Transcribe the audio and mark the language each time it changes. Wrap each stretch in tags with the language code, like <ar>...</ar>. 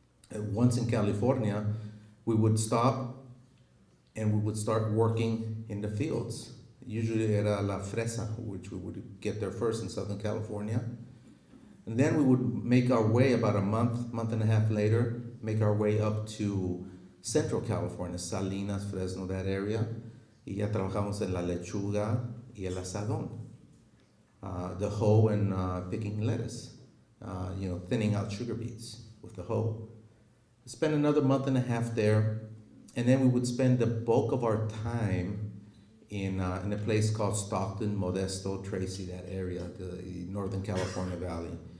<en>And once in California, we would stop and we would start working in the fields. Usually</en> <es>era La Fresa,</es> <en>which we would get there first in Southern California. And then we would make our way about a month and a half later, make our way up to Central California, Salinas, Fresno, that area.</en> <es>Y ya trabajamos en la lechuga y el asadón.</es> <en>The hoe and picking lettuce, thinning out sugar beets with the hoe. Spend another month and a half there, and then we would spend the bulk of our time in a place called Stockton, Modesto, Tracy, that area, the Northern California Valley.</en>